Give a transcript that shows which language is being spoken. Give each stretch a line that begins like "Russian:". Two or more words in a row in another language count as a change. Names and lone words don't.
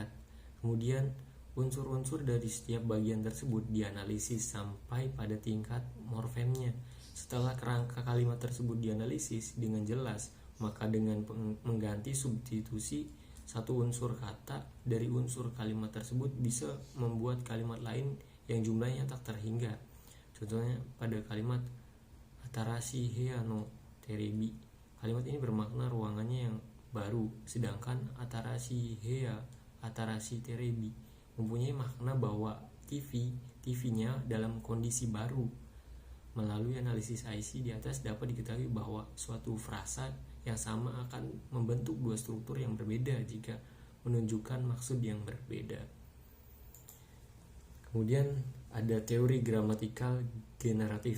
Indonesian: Kemudian unsur-unsur dari setiap bagian tersebut dianalisis sampai pada tingkat morfemnya. Setelah kerangka kalimat tersebut dianalisis dengan jelas, maka dengan mengganti substitusi satu unsur kata dari unsur kalimat tersebut bisa membuat kalimat lain yang jumlahnya tak terhingga. Contohnya pada kalimat
Japanese: 新しい部屋のテレビ.
Indonesian: Kalimat ini bermakna ruangannya yang baru, sedangkan
Japanese: 新しい部屋, 新しいテレビ
Indonesian: mempunyai makna bahwa TV-nya dalam kondisi baru. Melalui analisis IC di atas dapat diketahui bahwa suatu frasa yang sama akan membentuk dua struktur yang berbeda jika menunjukkan maksud yang berbeda. Kemudian ada teori gramatikal generatif.